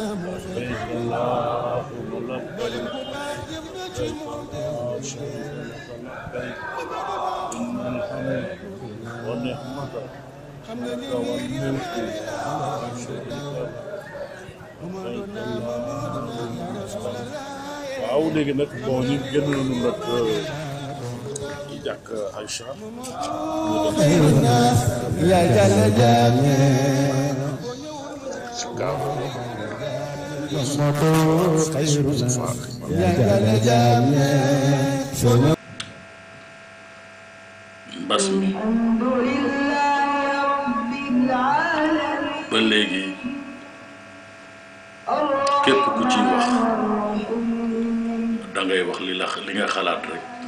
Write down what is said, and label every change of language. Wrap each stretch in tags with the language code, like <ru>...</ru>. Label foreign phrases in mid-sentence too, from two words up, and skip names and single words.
<ar>لبيك اللهم لبيك لبيك إن الحمد ونعمك لك والملك لا شريك لك لبيك اللهم</ar> <wo>waaw léegi nag bon ñu génn nañu nag jàkk Aïcha</wo> <ar>يا جلال</ar> <wo>mbas mi ba léegi képp ku ci wax dangay wax li nga xalaat rek</wo>